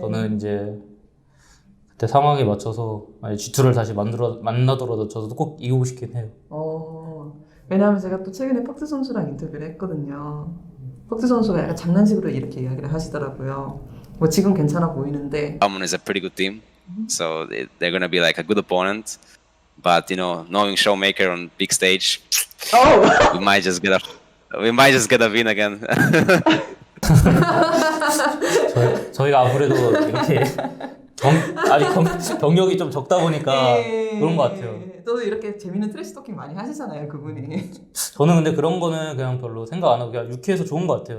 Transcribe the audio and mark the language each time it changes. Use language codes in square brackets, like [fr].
[ko] 저는 이제 그때 상황에 맞춰서 만약 G2를 다시 만나더라도 저도 꼭 이기고 싶긴 해요. 왜냐하면 제가 또 최근에 퍽스 선수랑 인터뷰를 했거든요. 퍽스 선수가 약간 장난식으로 이렇게 이야기를 하시더라고요. 뭐 지금 괜찮아 보이는데 [en] Dortmund is a pretty good team, so they're gonna be like a good opponent. But knowing Showmaker on big stage, we might just get a win again. [ko] 저희가 아무래도 이렇게 아직 경력이 좀 적다 보니까 그런 것 같아요. 또 이렇게 재밌는 트래시 토킹 많이 하시잖아요, 그분이. 저는 근데 그런 거는 그냥 별로 생각 안 하고 그냥 유쾌해서 좋은 것 같아요.